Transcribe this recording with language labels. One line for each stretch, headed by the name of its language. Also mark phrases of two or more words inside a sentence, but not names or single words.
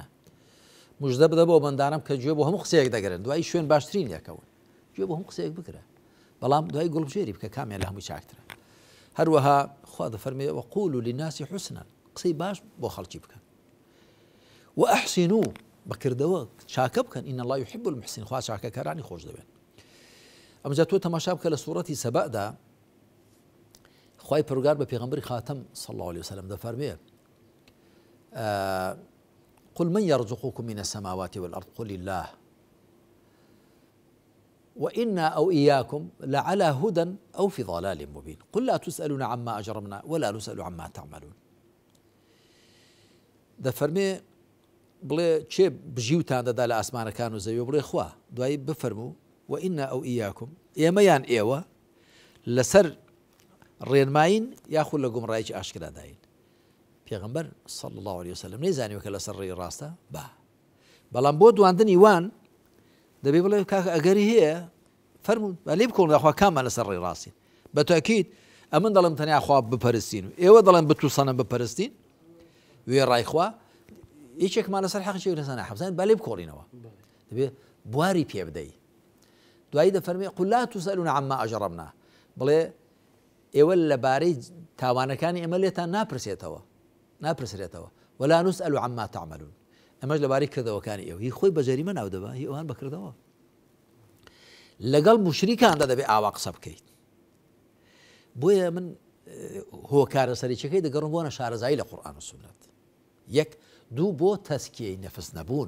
Central Kurdish: مژدە بدە بۆ بەندانم کە گوێ بۆ هەموو قسەیەک دەگرن، دوای شوێن باشترین یەکەون، گوێ بۆ هەموو قسەیەک بگرە، بەڵام دوای گوڵبژێری بکە کامیان لە هەمووی چاکترە. هەروەها خوا دەفەرمێ
Arabic: وەقولوا للناس حسنا،
Central Kurdish: قسەی باش بۆ خەڵکی بکەن، وأحسنوا بەکردەوە چاکە بکەن،
Arabic: إن الله يحب المحسنين،
Central Kurdish: خوا چاکەکارانی خۆش دەوێن. ئەمجا تۆ تەماشا بکە لە سوورەتی سەبەدا خوای پەروەردگار بە پێغەمبەری خاتەم
Arabic: صلی الله عليه وسلم
Central Kurdish: دەفەرمێ
Arabic: قل من يرزقكم من السماوات والأرض قل الله وإنا أو إياكم لعلى هدى أو في ضلال مبين قل لا تسألون عما أجرمنا ولا نسأل عما تعملون.
Central Kurdish: دەفەرمێ بڵێ چێ بژیوتان دەدا لە ئاسمانەکان و زەوی بڵێ خوا، دوایی بفەرموو
Arabic: وإنا أو إياكم
Central Kurdish: ئێمەیان ئێوە لەسەر ڕێنماین یاخود لە گومڕایکی ئاشکراداین. پێغەمبەر
Arabic: صلی الله عليه وسلم
Central Kurdish: نەیزانیوە کە لەسەر ڕێی ڕاستە با، بەڵام بۆ دواندنی وان دەبێ بڵێ کاکە ئەگەری هەیە فەرموون با لێ بکەون داخوا کاممان لەسەر ڕێی ڕاستین. بە تاکید ئەمن دەڵێم تەنیا خوا بپەرستین و ئێوە دەڵێن بتو سەنەم بپەرستین وێ ڕای خوا، هیچێکمان لەسەر حەقێک لەسەر ناحەبزان با لێ بکۆڕینەوە، دەبێ بواری پێ بدەی. دوایی دەفەرمێ
Arabic: قل لا تسألون عما أجرمنا،
Central Kurdish: بڵێ ئێوە لەبارەی تاوانەکانی ئێمە لێتان ناپرسرێتەوە
Arabic: ولا نسأل عما تعملون،
Central Kurdish: ئەمەش لەبارەی کردەوەکانی ئێوە هی خۆی بە جەریمە ناو دەبا، هی ئەوان بەکردەوە. لەگەڵ مشریکاندا دەبێ ئاوا قسە بکەیت. بۆیە من هۆکارە سەرچەکەی دەگەڕم بۆ نەشارەزایی لە قورئان و سونەت. یەک دوو بۆ تەسکیەی نەفس نەبوون.